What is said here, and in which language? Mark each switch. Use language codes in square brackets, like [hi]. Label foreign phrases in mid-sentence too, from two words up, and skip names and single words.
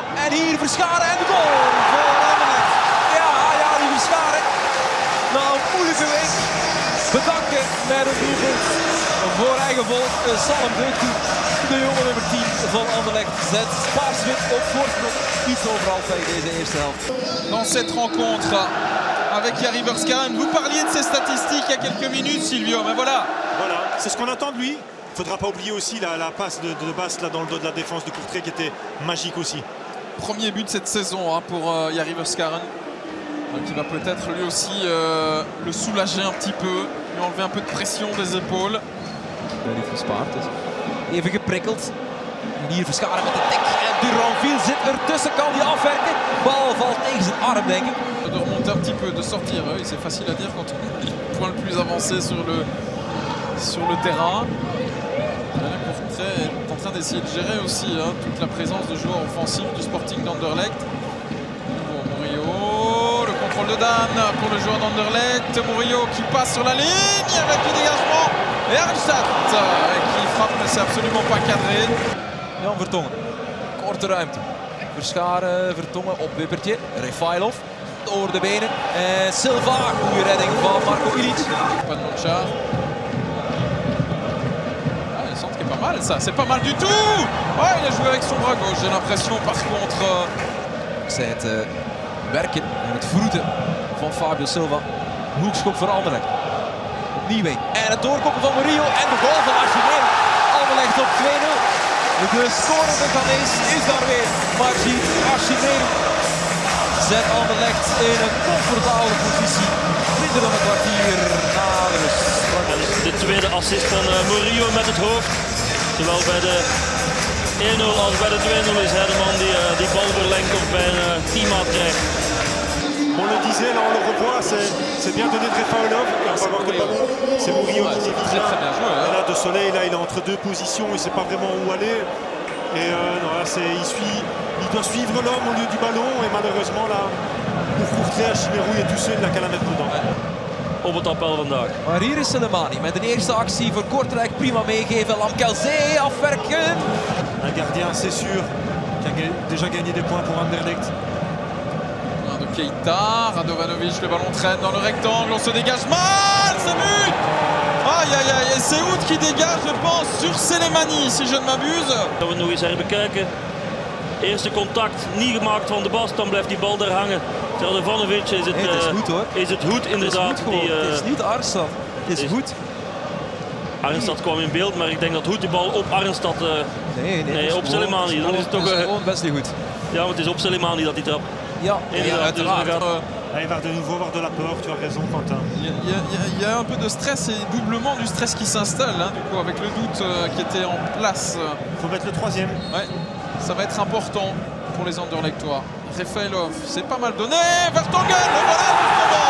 [nl] En hier Verscharen en de goal voor Anderlecht. Ja, die Verscharen. Na een moeilijke week bedanken met een doelpunt voor eigen volk. Salem Deuk toe. De jonge nummer 10 van Anderlecht zet Paars-wit op voorsprong. Iets over halfweg deze eerste helft. [fr] Dans cette rencontre avec Yari Verscharen. Vous parliez de ses statistiques il y a quelques minutes, Silvio, mais voilà. Voilà, c'est ce qu'on attend de lui. Il ne faudra pas oublier aussi la passe de Bast là, dans le dos de la défense de Courtrai qui était magique aussi. Premier but de cette saison hein, pour Yari Verscharen. Qui va peut-être lui aussi le soulager un petit peu. Lui enlever un peu de pression des épaules. [nl] Niet gespaard dus. Even geprikkeld. En hier Verscharen met de tik. En Duranville zit ertussen. Kan die afwerken? Bal valt tegen zijn arm denk ik. [fr] De remonter un petit peu, de sortir. Oui, c'est facile à dire quand on est le point le plus avancé sur le terrain. Courtrai est en train d'essayer de gérer aussi hein, toute la présence de joueurs offensifs du Sporting d'Anderlecht. Murillo, le contrôle de Dan pour le joueur d'Anderlecht. Murillo qui passe sur la ligne avec le dégagement. Et Arnstad qui frappe, mais c'est absolument pas cadré. [nl] Jan Vertongen. Korte ruimte. Verscharen, Vertongen op Wippertje. Refailov door de benen. En Silva. Goede redding van Marco Ilic. Panoncha. [fr] Ah, le centre qui est pas mal ça. C'est pas mal du tout. Oh, il a joué avec son bras gauche. J'ai l'impression par contre. [nl] Zij het werken en het vroeten van Fabio Silva. Hoekschop voor Anderlecht. Opnieuw mee. En het doorkoppen van Murillo en de goal van Archimero. Anderlecht op 2-0. De scorende Ghanese is daar weer. Maar Archimero zet Anderlecht in een comfortabele positie. Minder dan een kwartier na de rust. En de tweede assist van Murillo met het hoofd. Zowel bij de 1-0 als bij de 2-0 is hij de man die bal verlengt of bij een teammaat krijgt. [fr] On le disait, là on le revoit, c'est bien donné de Refailov. Et on va voir que le ballon, c'est Murillo qui c'est évite très, là. très bien joué, hein. Et là, De Soleil, là, il est entre deux positions, il ne sait pas vraiment où aller. Et non, là, il doit suivre l'homme au lieu du ballon. Et malheureusement, là, pour Courtrai, Chimero est tout seul, il n'a qu'à la mettre dedans. [nl] Op het appel vandaag. Maar hier is Selemani met een eerste actie voor Kortrijk. Prima meegeven. Lamkelzee afwerken. [fr] Un gardien, c'est sûr, qui a déjà gagné des points pour Anderlecht. De Keita, Radovanovic, le ballon traîne dans le rectangle, on se dégage mal, c'est but. Aïe aïe aïe, et c'est Hout qui dégage je pense sur Selemani si je ne m'abuse. [nl] Dat we nog eens herbekijken. Eerste contact niet gemaakt van de Bast, dan blijft die bal daar hangen. Radovanovic is het, Nee, het is Hout hoor. is het Hout inderdaad. Het is Hout gewoon. Het is niet Arnstad. Het is Hout. Arnstad kwam in beeld, maar ik denk dat Hout die bal op Arnstad... Nee, op Selemani. Dan is het toch gewoon best niet goed. Ja, maar het is op Selemani dat hij trapt. Ja, Inderdaad, dus we uiteraard. gaan- [fr] Là, il va de nouveau avoir de la peur, tu as raison Quentin. Il y a un peu de stress et doublement du stress qui s'installe hein, du coup avec le doute qui était en place. Il faut mettre le troisième. Ouais, ça va être important pour les Anderlechtois. Refailov, c'est pas mal donné. Vertonghen, le voilà justement.